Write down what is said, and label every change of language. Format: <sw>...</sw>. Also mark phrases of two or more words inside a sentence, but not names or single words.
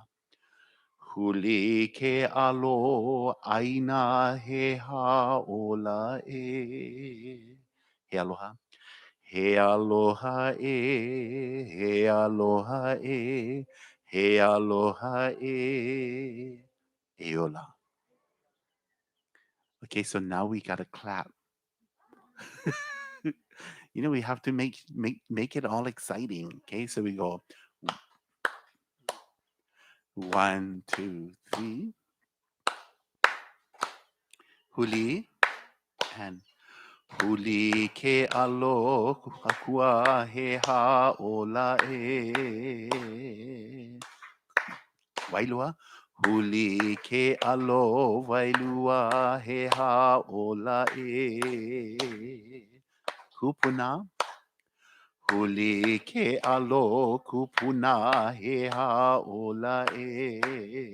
<haw>Huli ke alo aina he ha ola e. He aloha. He aloha e. He aloha e. He aloha e. Eola.</haw> <en>Okay, so now we gotta clap. We have to make it all exciting. Okay, so we go 1, 2, 3.</en> <haw>Huli and huli ke alo akua he ha ola e. Wailua. Huli ke alo wailua he ha ola e. Kupuna. Huli ke alo kupuna he ha ola e.</haw>